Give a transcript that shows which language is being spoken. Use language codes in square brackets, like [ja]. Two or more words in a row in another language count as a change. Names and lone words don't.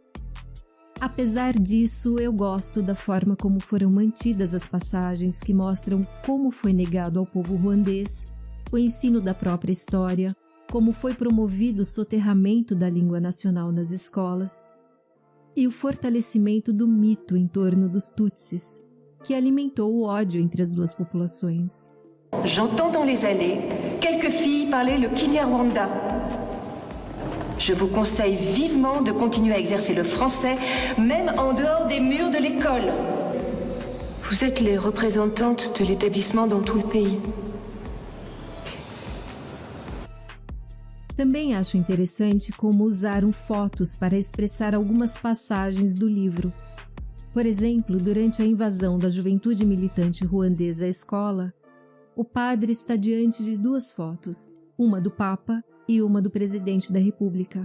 [pt] Apesar disso, eu gosto da forma como foram mantidas as passagens que mostram como foi negado ao povo ruandês o ensino da própria história, como foi promovido o soterramento da língua nacional nas escolas, e o fortalecimento do mito em torno dos Tutsis, que alimentou o ódio entre as duas populações. [fr] J'entends dans les allées quelques filles parler le Kinyarwanda. Je vous conseille vivement de continuer à exercer le français, même en dehors des murs de l'école. Vous êtes les représentantes de l'établissement dans tout le pays. [pt] Também acho interessante como usaram fotos para expressar algumas passagens do livro. Por exemplo, durante a invasão da juventude militante ruandesa à escola, o padre está diante de duas fotos, uma do Papa e uma do presidente da República.